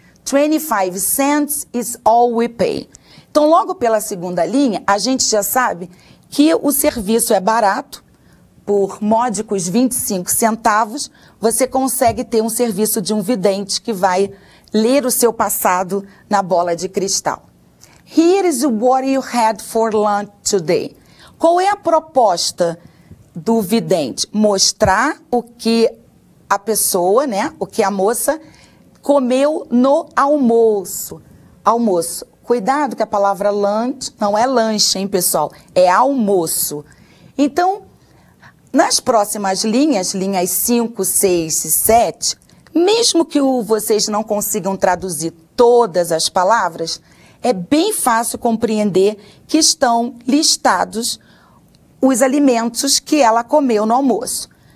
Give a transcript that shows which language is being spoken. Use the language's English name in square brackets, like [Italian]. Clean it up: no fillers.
[English] 25 cents is all we pay. [Portuguese] Então, logo pela segunda linha, a gente já sabe que o serviço é barato. Por módicos 25 centavos, você consegue ter um serviço de um vidente que vai ler o seu passado na bola de cristal. [English] Here is what you had for lunch today. [Portuguese] Qual é a proposta do vidente? Mostrar o que a pessoa, né, o que a moça comeu no almoço. Almoço. Cuidado que a palavra lunch não é lanche, hein, pessoal? É almoço. Então, nas próximas linhas 5, 6 e 7, mesmo que vocês não consigam traduzir todas as palavras, é bem fácil compreender que estão listados os alimentos que ela comeu no almoço.